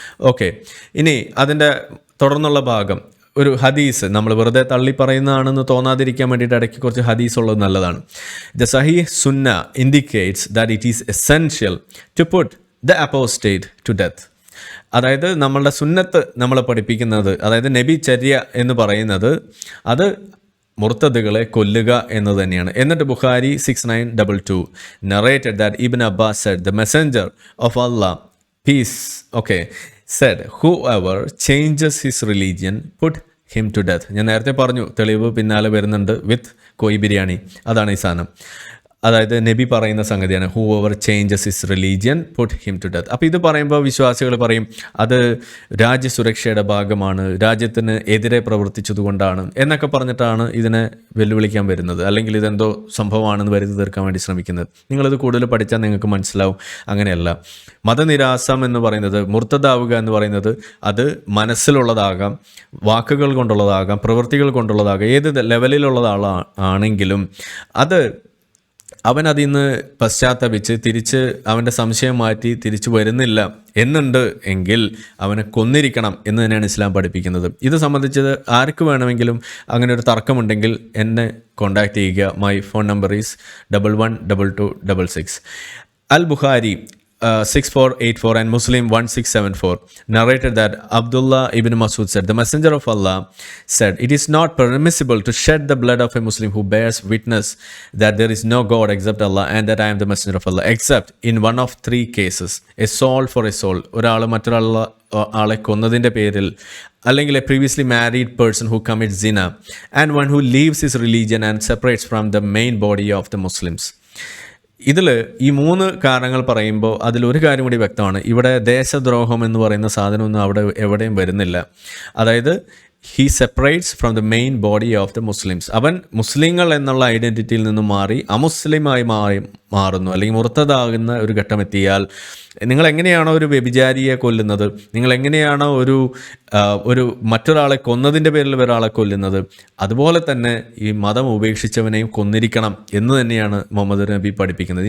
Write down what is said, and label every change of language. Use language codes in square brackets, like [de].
[ml] Okay, ഇനി അതിൻ്റെ തുടർന്നുള്ള ഭാഗം ഒരു ഹദീസ്, നമ്മൾ വെറുതെ തള്ളി പറയുന്നതാണെന്ന് തോന്നാതിരിക്കാൻ വേണ്ടിയിട്ട് ഇടയ്ക്ക് കുറച്ച് ഹദീസ് ഉള്ളത് നല്ലതാണ്. [en] The സഹീഹ് സുന്ന indicates that it is essential to put the apostate to death. [ml] അതായത് നമ്മളുടെ സുന്നത്ത് നമ്മളെ പഠിപ്പിക്കുന്നത്, അതായത് നബി ചര്യ എന്ന് പറയുന്നത് അത് മുർത്തദുകളെ കൊല്ലുക എന്ന് തന്നെയാണ്. [en] എന്നിട്ട് Bukhari 6922 narrated that Ibn Abbas said, the messenger of Allah, peace, said, whoever changes his religion, put him to death. [ml] ഞാൻ നേരത്തെ പറഞ്ഞു, തെളിവ് പിന്നാലെ വരുന്നുണ്ട് വിത്ത് കോയി ബിരിയാണി. അതാണ് ഈ സാധനം. അതായത് നബി പറയുന്ന സംഗതിയാണ്, [en] Whoever changes his religion put him to death. [ml] അപ്പോൾ ഇത് പറയുമ്പോൾ വിശ്വാസികൾ പറയും അത് രാജ്യസുരക്ഷയുടെ ഭാഗമാണ്, രാജ്യത്തിന് എതിരെ പ്രവർത്തിച്ചതുകൊണ്ടാണ് എന്നൊക്കെ പറഞ്ഞിട്ടാണ് ഇതിനെ വെല്ലുവിളിക്കാൻ വരുന്നത്, അല്ലെങ്കിൽ ഇതെന്തോ സംഭവമാണെന്ന് വരുത്തി തീർക്കാൻ വേണ്ടി ശ്രമിക്കുന്നത്. നിങ്ങളിത് കൂടുതൽ പഠിച്ചാൽ നിങ്ങൾക്ക് മനസ്സിലാവും. അങ്ങനെയല്ല. മതനിരാസം എന്ന് പറയുന്നത്, മുർത്തദാവുക എന്ന് പറയുന്നത്, അത് മനസ്സിലുള്ളതാകാം, വാക്കുകൾ കൊണ്ടുള്ളതാകാം, പ്രവൃത്തികൾ കൊണ്ടുള്ളതാകാം, ഏത് ലെവലിലുള്ള ആളാണെങ്കിലും അത് അവൻ അതിൽ നിന്ന് പശ്ചാത്തപിച്ച് തിരിച്ച് അവൻ്റെ സംശയം മാറ്റി തിരിച്ചു വരുന്നില്ല എന്നുണ്ട് എങ്കിൽ അവനെ കൊന്നിരിക്കണം എന്ന് തന്നെയാണ് ഇസ്ലാം പഠിപ്പിക്കുന്നത്. ഇത് സംബന്ധിച്ച് ആർക്ക് വേണമെങ്കിലും അങ്ങനെ ഒരു തർക്കമുണ്ടെങ്കിൽ എന്നെ കോൺടാക്റ്റ് ചെയ്യുക. [en] My phone number is 112266. Al Bukhari 6484 and Muslim 1674 narrated that Abdullah ibn Masud said, the messenger of Allah said, it is not permissible to shed the blood of a Muslim who bears witness that there is no God except Allah and that I am the messenger of Allah, except in one of three cases: a soul for a soul, [ml] ഒരാൾ മറ്റൊരാളെ കൊന്നതിൻ്റെ പേരിൽ, അല്ലെങ്കിൽ [en] a previously married person who commits zina, and one who leaves his religion and separates from the main body of the Muslims. [ml] ഇതിൽ ഈ 3 കാരണങ്ങൾ പറയുമ്പോൾ അതിലൊരു കാര്യം കൂടി വ്യക്തമാണ്. ഇവിടെ ദേശദ്രോഹം എന്ന് പറയുന്ന സാധനമൊന്നും അവിടെ എവിടെയും വരുന്നില്ല. [en] അതായത് he separates from the main body of the Muslims. [ml] അവൻ മുസ്ലിങ്ങൾ എന്നുള്ള ഐഡൻറ്റിറ്റിയിൽ നിന്നും മാറി അമുസ്ലിമായി മാറുന്നു, അല്ലെങ്കിൽ മുർത്തദാകുന്ന ഒരു ഘട്ടം എത്തിയാൽ, നിങ്ങൾ എങ്ങനെയാണോ ഒരു വ്യഭിചാരിയെ കൊല്ലുന്നത്, നിങ്ങൾ എങ്ങനെയാണോ ഒരു മറ്റൊരാളെ കൊന്നതിൻ്റെ പേരിൽ ഒരാളെ കൊല്ലുന്നത്, അതുപോലെ തന്നെ ഈ മതം ഉപേക്ഷിച്ചവനെയും കൊന്നിരിക്കണം എന്ന് തന്നെയാണ് മുഹമ്മദ് നബി പഠിപ്പിക്കുന്നത്.